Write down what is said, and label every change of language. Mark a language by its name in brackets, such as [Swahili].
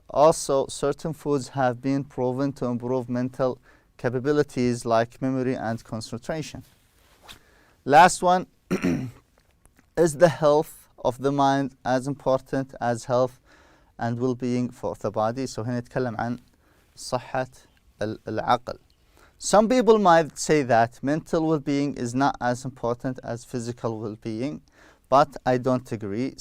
[English] Also, certain foods have been proven to improve mental capabilities like memory and concentration. Last one, is the health of the mind as important as health and well-being for the body? [Arabic] So هنا نتكلم عن صحة العقل. [English] Some people might say that mental well-being is not as important as physical well-being, but I don't agree.